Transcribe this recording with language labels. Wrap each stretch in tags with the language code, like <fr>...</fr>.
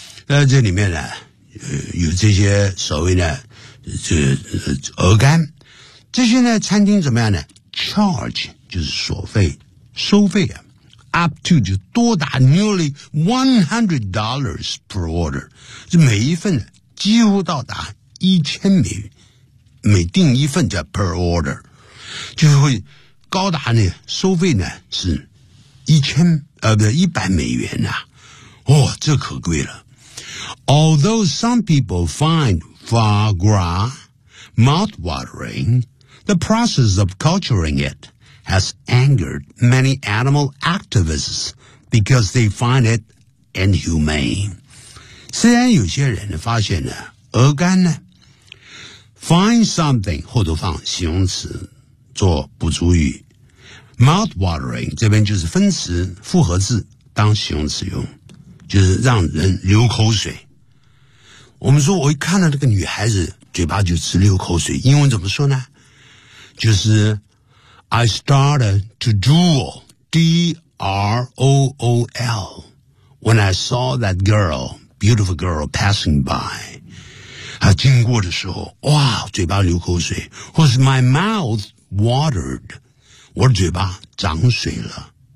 <zh>这里面呢，有这些所谓的这鹅肝，这些呢，餐厅怎么样呢 ？</zh> <en>Charge</en> <zh>就是所费，收费啊 ，</zh> <en>up to</en> <zh>就多达</zh> <en>nearly $100 per order，</en> <zh>这每一份几乎到达1000美元，每订一份叫</zh> <en>per order，</en> <zh>就会。高达呢收费呢是100美元啊。哦，这可贵了。</zh> <en>Although some people find foie gras mouth-watering, the process of culturing it has angered many animal activists because they find it inhumane.</en> <zh>虽然有些人发现呢鹅肝呢</zh> <en>find something,</en> <zh>后头放形容词做补足语。</zh> <en>Mouth-watering</en> <zh>这边就是分词复合字当形容词用，就是让人流口水。我们说我一看到这个女孩子嘴巴就直流口水，英文怎么说呢？就是</zh> <en>I started to drool D-R-O-O-L when I saw that girl, beautiful girl passing by。</en> <zh>她经过的时候哇嘴巴流口水，或是</zh> <en>My mouth watered，</en> <zh>我的嘴巴长水了。</zh>